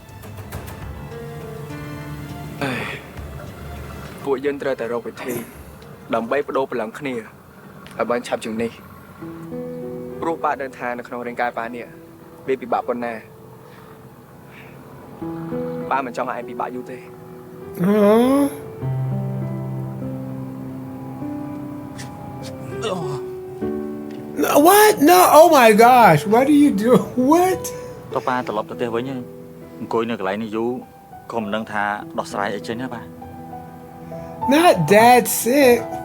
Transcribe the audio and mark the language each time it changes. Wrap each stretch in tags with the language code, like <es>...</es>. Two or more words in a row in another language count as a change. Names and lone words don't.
<km>ពួកយើងត្រូវតែរកវិធីដើម្បីបដូរកម្លាំងគ្នាឲ្យបានឆាប់ជាងនេះព្រោះប៉ាដឹងថានៅក្នុងរាងកាយប៉ានេះវាពិបាកប៉ុណ្ណាប៉ាមិនចង់ឲ្យឯងពិបាកយូរទេ</km> <en>What? No. Oh my gosh. What do you do? What?</en> <km>តើប៉ាត្រឡប់ទៅផ្ទះវិញអង្គុយនៅកន្លែងនេះយូរក៏មិនដឹងថាដោះស្រាយអីចេញណាប៉ា</km> <en>Not dad sick.</en>